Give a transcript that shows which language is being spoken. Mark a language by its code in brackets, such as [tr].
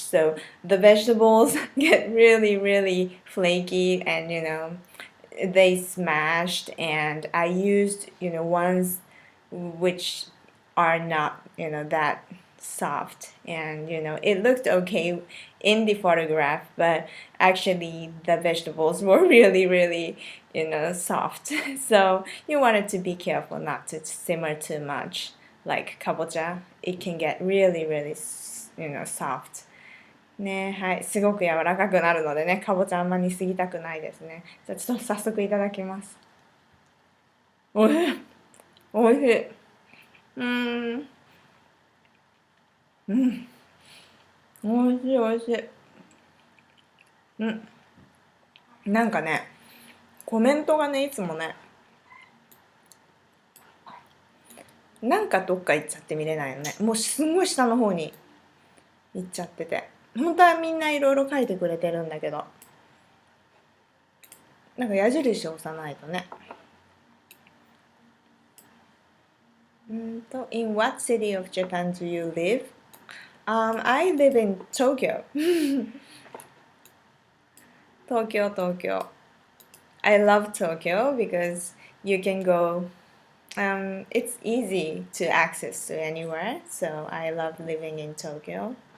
[en] So the vegetables get really, really flaky and, they smashed, and I used, ones which are not, that soft, and it looked okay in the photograph, but actually the vegetables were really, really, soft. So you wanted to be careful not to simmer too much. Like kabocha, it can get really, really, soft. [ja] ね、はい、すごく柔らかくなるのでね、かぼちゃあんま煮すぎたくないですね。じゃあちょっと早速いただきます。おいしい。おいしい。うん。うん。おいしいおいしい。うん。なんかね、コメントがね、いつもね、なんかどっか行っちゃって見れないよね。もうすごい下の方に行っちゃってて。本当はみんないろいろ書いてくれてるんだけど、なんか矢印を押さないとね。 [en] In what city of Japan do you live? I live in Tokyo. [ja] 東京. [en] I love Tokyo because you can go, it's easy to access to anywhere, so I love living in Tokyo.